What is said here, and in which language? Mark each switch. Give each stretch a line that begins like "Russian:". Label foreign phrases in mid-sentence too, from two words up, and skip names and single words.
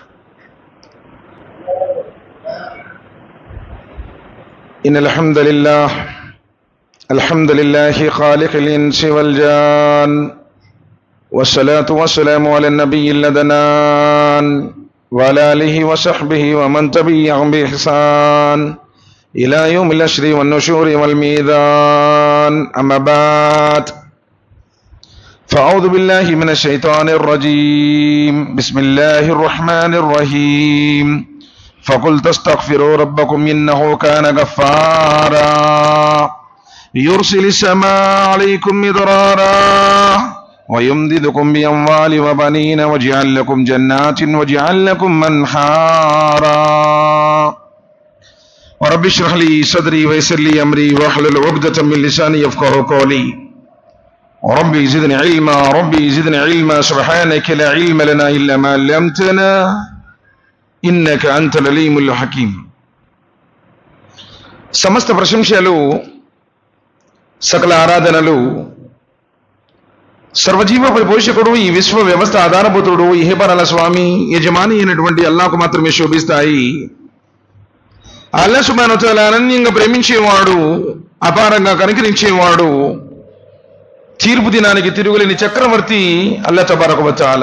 Arabic: إن الحمد لله الحمد لله خالق الإنس والجان والصلاة والسلام على النبي العدنان وعلى آله وصحبه ومن تبعهم بإحسان إلى يوم الحشر والنشور والميزان. أما بعد. فأعوذ بالله من الشيطان الرجيم. بسم الله الرحمن الرحيم. فقلت استغفروا ربكم إنه كان غفارا يرسل السماء عليكم مدرارا ويمددكم بأموال وبنين ويجعل لكم جنات ويجعل لكم أنهارا ورب اشرح لي صدري ويسر لي أمري واحلل عقدة من لساني يفقهوا قولي ربي زدني علما ربي زدني علما سبحانك لا علم لنا إلا ما علمتنا إنك أنت العليم الحكيم.
Telugu: సమస్త ప్రశంసలు, సకల ఆరాధనలు సర్వజీవ పరిపోషకుడు, ఈ విశ్వ వ్యవస్థ ఆధారభూతుడు, ఇహపరాల స్వామి, యజమాని అయినటువంటి అల్లాహ్కు మాత్రమే శోభిస్తాయి.
Arabic: الله سبحانه وتعالى
Telugu: అనన్యంగా ప్రేమించేవాడు, అపారంగా కనికరించేవాడు, తీర్పు దినానికి తిరుగులేని చక్రవర్తి
Arabic: الله تبارك وتعالى.